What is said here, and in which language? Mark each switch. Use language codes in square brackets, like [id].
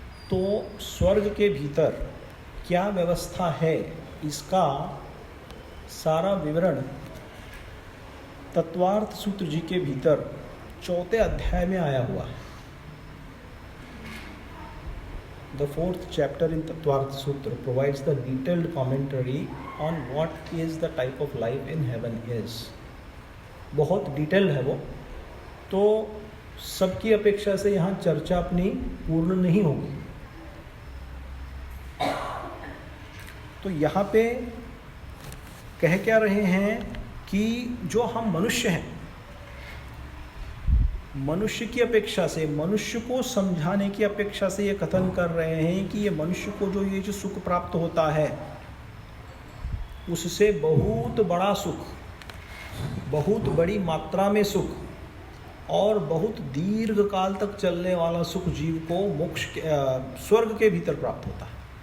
[hi] तो स्वर्ग के भीतर क्या व्यवस्था है, इसका सारा विवरण तत्वार्थ सूत्र जी के भीतर 4 अध्याय में आया हुआ है। [en] The 4th chapter in Tattvartha Sutra provides the detailed commentary on what is the type of life in heaven is. [hi] बहुत डिटेल है वो, तो सबकी अपेक्षा से यहाँ चर्चा अपनी पूर्ण नहीं होगी। तो यहाँ पे कह क्या रहे हैं कि जो हम मनुष्य हैं, मनुष्य की अपेक्षा से, मनुष्य को समझाने की अपेक्षा से ये कथन कर रहे हैं कि ये मनुष्य को ये जो सुख प्राप्त होता है, उससे बहुत बड़ा सुख, बहुत बड़ी मात्रा में सुख और बहुत दीर्घ काल तक चलने वाला सुख जीव को मोक्ष स्वर्ग के भीतर प्राप्त होता है।